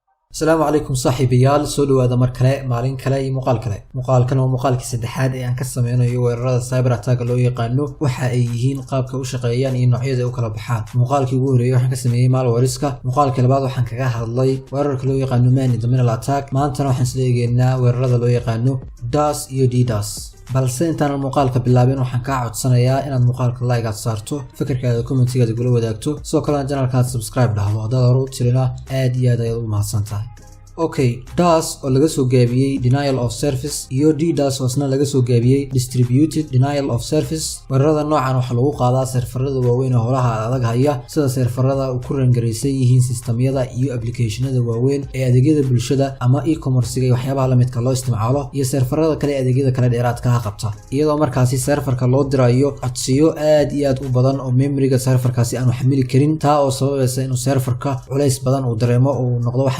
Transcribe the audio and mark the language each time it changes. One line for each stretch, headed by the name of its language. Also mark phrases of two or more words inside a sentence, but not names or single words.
Arabic: السلام عليكم
Somali: صاحبيال soo dhawaada mar kale maalin kale iyo muuqaalkan waa muuqaalkii saddexaad ee aan ka sameeynayo weerarada
English: cyber attack
Somali: loo yaqaano waxa ay yihiin qaabka u shaqeeyaan iyo noocyada u kala baxaan muuqaalkii ugu horeeyay waxaan ka sameeyay malware-iska muuqaalkii labaad waxaan kaga hadlay weerarka loo yaqaano
English: man in the middle attack
Somali: maantana waxaan isla eegaynaa weerarada loo yaqaano DDoS iyo DDoS balse intaan muuqaalka bilaabin waxaan ka codsanayaa inaad muuqaalka like aad saarto fikirkaaga commentiga gula wadaagto sidoo kale channelka subscribe dhahdo hadaad hore u tirina aad iyo aad ayaad u mahadsantahay DDoS oo laga soo gaabiyay
English: denial of service
Somali: iyo DDoS oo isna laga soo gaabiyay
English: distributed denial of service
Somali: weerarada noocan waxa lagu qaadaa serverada waaweyn ee holaha adag haya sida serverada ku rangareysan yihiin systemyada iyo applicationada waaweyn ee adeegyada bulshada ama e-commerce-ga iyo waxyaabaha la midka loo isticmaalo iyo serverada kale adeegyada kale dheeraadka ah qabta iyadoo markaasi serverka loo dirayo codsiyo aad iyo aad u badan oo memory-ga serverkaasi aanu xamili karin taa oo sababaysa inuu serverka culays badan uu dareemo oo noqdo waxaan